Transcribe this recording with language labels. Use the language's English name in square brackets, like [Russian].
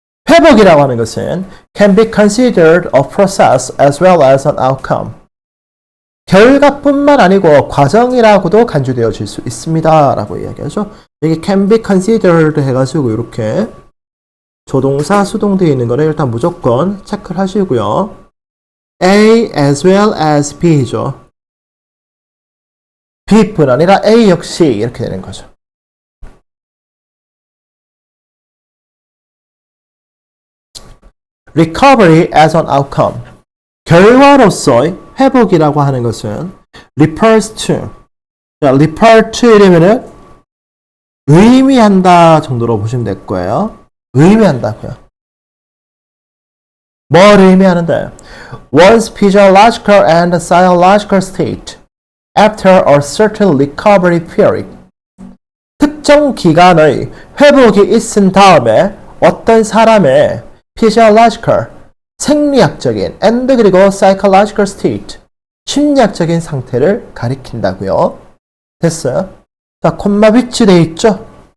[Korean] 회복이라고 하는 것은 [English] can be considered a process as well as an outcome. [Korean] 결과뿐만 아니고 과정이라고도 간주되어질 수 있습니다. 라고 이야기하죠. 여기 [English] can be considered [Korean] 해가지고 이렇게 조동사 수동되어 있는 거를 일단 무조건 체크를 하시고요. [English] A as well as B죠. [Korean] B뿐 아니라 A 역시 이렇게 되는 거죠. [English] recovery as an outcome. [Korean] 결과로서의 회복이라고 하는 것은 [English] refers to. [Korean] 자, [English] refer to [Korean] 이러면은 의미한다 정도로 보시면 될 거예요. 의미한다고요. 뭘 의미하는데? [English] One's physiological and psychological state after a certain recovery period. [Korean] 특정 기간의 회복이 있은 다음에 어떤 사람의 physiological, 생리학적인 and 그리고 [English] psychological state, [Korean] 심리학적인 상태를 가리킨다고요. 됐어요? 자, 콤마 위치되어 있죠?